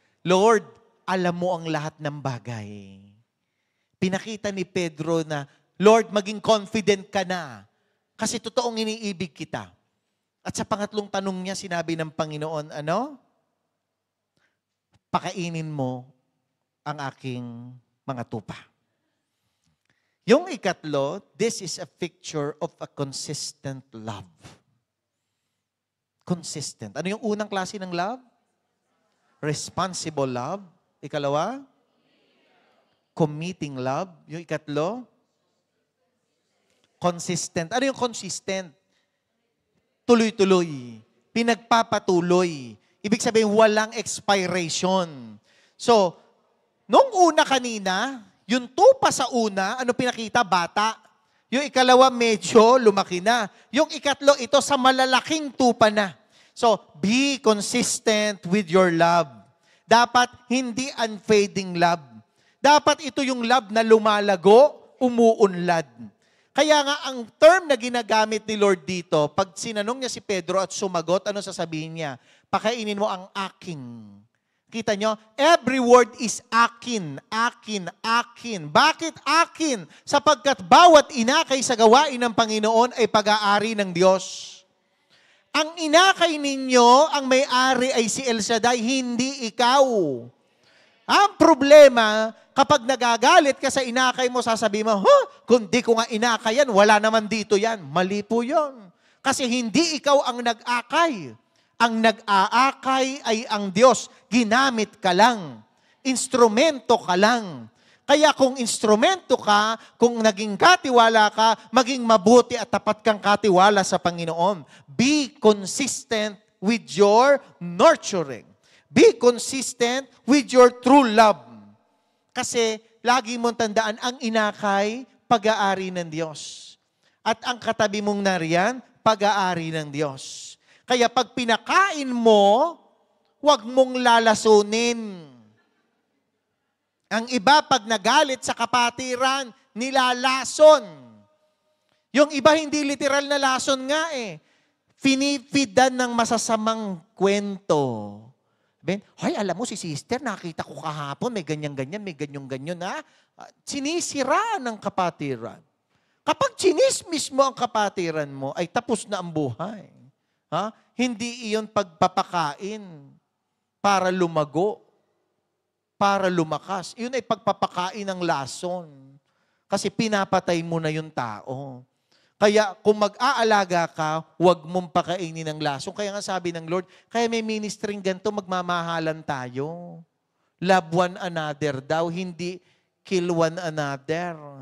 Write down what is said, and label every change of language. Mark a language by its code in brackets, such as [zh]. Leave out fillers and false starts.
[tl] Lord, alam mo ang lahat ng bagay. Pinakita ni Pedro na, Lord, maging confident ka na. Kasi totoong iniibig kita. At sa pangatlong tanong niya, sinabi ng Panginoon, ano? Pakainin mo ang aking mga tupa. Yung ikatlo, [en] this is a picture of a consistent love. [tl] Consistent. Ano yung unang klase ng love? Responsible love. Ikalawa? Committing love. Yung ikatlo? Consistent. Ano yung consistent? Tuloy-tuloy. Pinagpapatuloy. Ibig sabihin, walang expiration. So, nung una kanina, yung tupa sa una, ano pinakita? Bata. Yung ikalawa, medyo lumaki na. Yung ikatlo, ito sa malalaking tupa na. [en] So, be consistent with your love. [tl] Dapat hindi unfading love. Dapat ito yung love na lumalago, umuunlad. Kaya nga, ang term na ginagamit ni Lord dito, pag sinanong niya si Pedro at sumagot, ano sasabihin niya? Pakainin mo ang aking. Kita nyo? [en] Every word is [tl] akin, akin, akin. Bakit akin? Sapagkat bawat inakay sa gawain ng Panginoon ay pag-aari ng Diyos. Ang inakay ninyo, ang may-ari ay si El Shaddai, hindi ikaw. Ang problema, kapag nagagalit ka sa inakay mo, sasabihin mo, kung di ko nga inakay yan, wala naman dito yan. Mali po yun. Kasi hindi ikaw ang nag-akay. Ang nag-aakay ay ang Diyos. Ginamit ka lang. Instrumento ka lang. Kaya kung instrumento ka, kung naging katiwala ka, maging mabuti at tapat kang katiwala sa Panginoon. [en] Be consistent with your nurturing. Be consistent with your true love. [tl] Kasi lagi mong tandaan, ang inakay, pag-aari ng Diyos. At ang katabi mong nariyan, pag-aari ng Diyos. Kaya pag pinakain mo, huwag mong lalasunin. Ang iba, pag nagalit sa kapatiran, nilalason. Yung iba, hindi literal na lason nga eh. Finifidan ng masasamang kwento. Ben, hoy, alam mo si sister, nakita ko kahapon, may ganyan-ganyan, may ganyan-ganyan, ha? Sinisira ng kapatiran. Kapag chinismis mo ang kapatiran mo, ay tapos na ang buhay. Ha? Hindi iyon pagpapakain para lumago, para lumakas. Iyon ay pagpapakain ng lason. Kasi pinapatay mo na yung tao. Kaya kung mag-aalaga ka, huwag mong pakainin ng lason. Kaya nga sabi ng Lord, kaya may ministering ganito, magmamahalan tayo. [en] Love one another [tl] daw, hindi [en] kill one another.